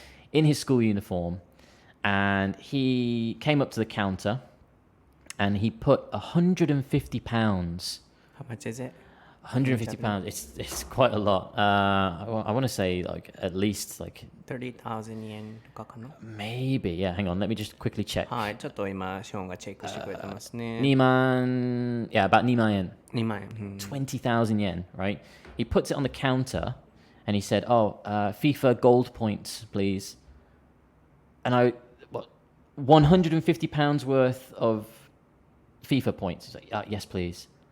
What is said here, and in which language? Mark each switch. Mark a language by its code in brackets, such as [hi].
[en] In his school uniform, and he came up to the counter, and he put £150. How much is it? £150. It's quite a lot. I want to say like at least like [ja] 30,000 yen とかかな? [en] maybe. Yeah, hang on. Let me just quickly check. [ja] はい、ちょっと今ショーンがチェックしてくれてますね。 [en] Yeah, about 2万円. [ja] 2万円。 [en] 20,000 yen, right? He puts it on the counter, and he said, FIFA gold points, please. And £150 worth of FIFA points. He's like, yes, please.